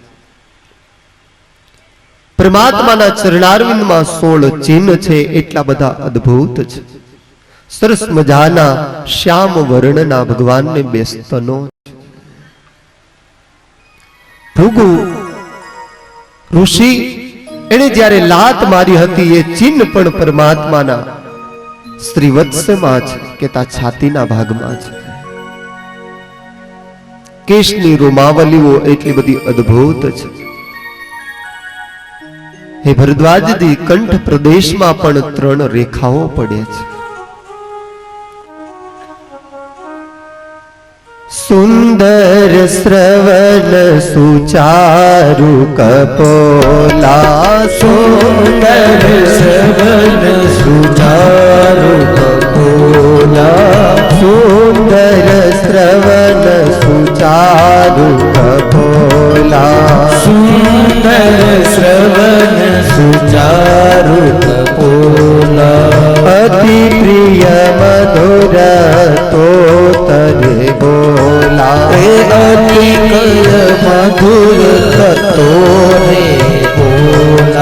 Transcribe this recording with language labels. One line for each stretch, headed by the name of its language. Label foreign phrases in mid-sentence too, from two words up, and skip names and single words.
Gujarati: પરમાત્માના ચરણારવિંદમાં 16 ચિન્હ છે, એટલા બધા અદ્ભુત છે। સરસ મજાના શ્યામ વર્ણના ભગવાન ને બેસ્તનો છે। ભૃગુ ઋષિ એને જ્યારે લાત મારી હતી એ ચિન્હ પણ પરમાત્માના શ્રીવત્સમાં છે, કેતા છાતીના ભાગમાં છે। કેશની રોમાવલીઓ એટલી બધી અદ્ભુત છે। હે ભરદ્વાજજી, કંઠ પ્રદેશમાં પણ 3 રેખાઓ પડે છે।
Awadhi: सुंदर श्रवण सुचारु कपोला, सुंदर श्रवण सुचारु कपोला, सुंदर श्रवण सुचारु कपोला, सुंदर श्रवण सुचारु कपोला, अति प्रिय मधुर तो तरे बोला, अति प्रिय मधुर तो रे बोला।